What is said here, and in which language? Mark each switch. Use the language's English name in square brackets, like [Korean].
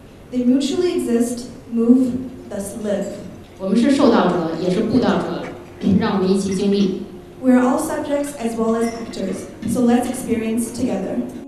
[English] They mutually exist, move, thus live. [Chinese] 我们是受道者，也是布道者，让我们一起经历。 [English] We are all subjects as well as actors, so let's experience together.